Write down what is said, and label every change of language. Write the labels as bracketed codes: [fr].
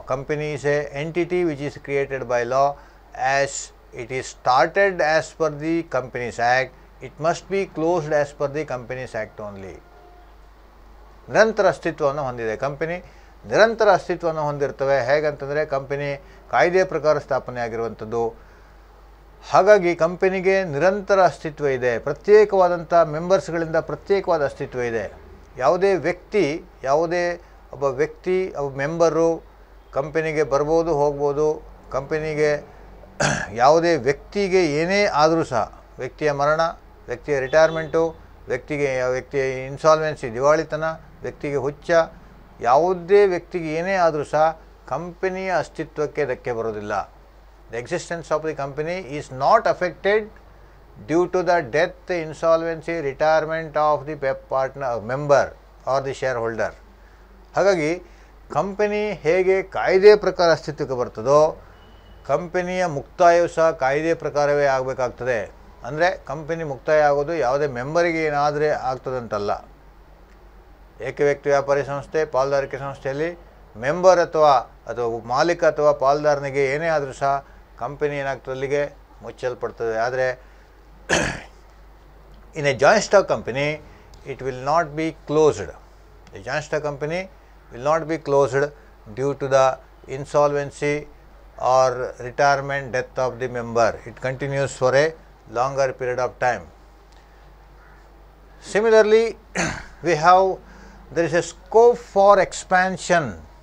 [en] Company is a entity which is created by law. As it is started as per the Companies Act, it must be closed as per the Companies Act only. [kn] ನಿರಂತರ ಅಸ್ತಿತ್ವವನ್ನು ಹೊಂದಿದೆ. Company ನಿರಂತರ ಅಸ್ತಿತ್ವವನ್ನು ಹೊಂದಿರ್ತವೆ. ಹೇಗಂತಂದರೆ company ಕಾಯ್ದೆ ಪ್ರಕಾರ ಸ್ಥಾಪನೆ ಆಗಿರುವಂಥದ್ದು. ಹಾಗಾಗಿ ಕಂಪನಿಗೆ ನಿರಂತರ ಅಸ್ತಿತ್ವ ಇದೆ. ಪ್ರತ್ಯೇಕವಾದಂಥ ಮೆಂಬರ್ಸ್ಗಳಿಂದ ಪ್ರತ್ಯೇಕವಾದ ಅಸ್ತಿತ್ವ ಇದೆ. ಯಾವುದೇ ವ್ಯಕ್ತಿ ಒಬ್ಬ ಮೆಂಬರು ಕಂಪನಿಗೆ ಬರ್ಬೋದು, ಹೋಗ್ಬೋದು. ಕಂಪನಿಗೆ ಯಾವುದೇ ವ್ಯಕ್ತಿಗೆ ಏನೇ ಆದರೂ ಸಹ, ವ್ಯಕ್ತಿಯ ಮರಣ, ವ್ಯಕ್ತಿಯ ರಿಟೈರ್ಮೆಂಟು, ವ್ಯಕ್ತಿಯ ಇನ್ಸಾಲ್ವೆನ್ಸಿ, ದಿವಾಳಿತನ, ವ್ಯಕ್ತಿಗೆ ಹುಚ್ಚ, ಯಾವುದೇ ವ್ಯಕ್ತಿಗೆ ಏನೇ ಆದರೂ ಸಹ ಕಂಪನಿಯ ಅಸ್ತಿತ್ವಕ್ಕೆ ಧಕ್ಕೆ ಬರೋದಿಲ್ಲ. [en] The existence of the company is not affected due to the death, insolvency, retirement of the member or the shareholder. [kn] ಹಾಗಾಗಿ ಕಂಪನಿ ಹೇಗೆ ಕಾಯ್ದೆ ಪ್ರಕಾರ ಅಸ್ತಿತ್ವಕ್ಕೆ ಬರ್ತದೋ, ಕಂಪನಿಯ ಮುಕ್ತಾಯವು ಸಹ ಕಾಯ್ದೆ ಪ್ರಕಾರವೇ ಆಗಬೇಕಾಗ್ತದೆ. ಅಂದರೆ ಕಂಪನಿ ಮುಕ್ತಾಯ ಆಗೋದು ಯಾವುದೇ ಮೆಂಬರಿಗೆ ಏನಾದರೆ ಆಗ್ತದಂತಲ್ಲ. ಏಕವ್ಯಕ್ತಿ ವ್ಯಾಪಾರಿ ಸಂಸ್ಥೆ, ಪಾಲುದಾರಿಕೆ ಸಂಸ್ಥೆಯಲ್ಲಿ ಮೆಂಬರ್ ಅಥವಾ ಮಾಲೀಕ ಅಥವಾ ಪಾಲುದಾರನಿಗೆ ಏನೇ ಆದರೂ ಸಹ ಕಂಪನಿ ಏನಾಗ್ತದೆ, ಅಲ್ಲಿಗೆ ಮುಚ್ಚಲ್ಪಡ್ತದೆ. [en] ಆದರೆ in a joint stock company it will not be closed. A joint stock company will not be closed due to the insolvency or retirement, death of the member. It continues for a longer period of time. Similarly, there is a scope for expansion.